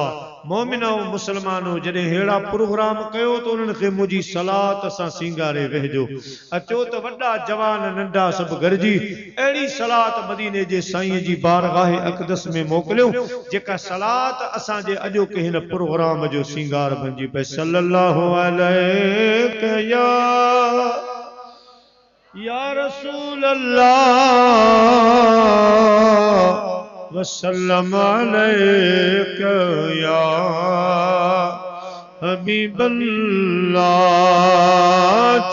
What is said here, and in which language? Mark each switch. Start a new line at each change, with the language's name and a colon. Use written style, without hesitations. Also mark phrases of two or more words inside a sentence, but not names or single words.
Sindhi: मोमिनो मुसलमानो जॾहिं हेड़ा प्रोग्राम कयो तो उन्हनि खे मुंहिंजी सलात सां सिंगारे वेहजो। अचो त वॾा जवान नंढा सभु गॾिजी अहिड़ी सलात मदीने जे साईं जी बारगाह अक़दस में मोकिलियो जेका सलात असांजे अॼोके हिन प्रोग्राम जो सिंगार बणिजी पए।
Arabic: صلى الله عليه يا رسول الله وسلم عليك يا حبيب الله.